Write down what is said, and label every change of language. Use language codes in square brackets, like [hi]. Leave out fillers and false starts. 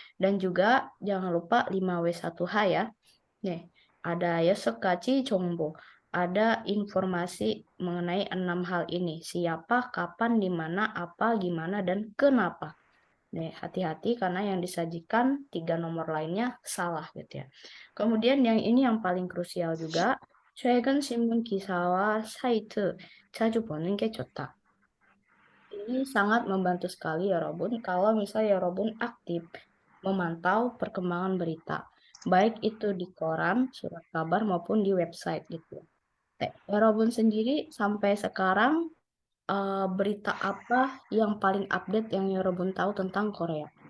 [id] Dan juga jangan lupa 5W1H ya. Nih, ada Yosokachi Chongbo. Ada informasi mengenai 6 hal ini. Siapa, kapan, di mana, apa, gimana, dan kenapa. Nih, hati-hati karena yang disajikan 3 nomor lainnya salah gitu ya. Kemudian yang ini yang paling krusial juga. [ko] 최근 신문 기사와 사이트 자주 보는 게 좋다. [id] Ini sangat membantu sekali ya Robun kalau misalnya ya Robun aktif memantau perkembangan berita. Baik itu di koran, surat kabar maupun di website gitu. Ya Robun sendiri sampai sekarang berita apa yang paling update yang ya Robun tahu tentang Korea?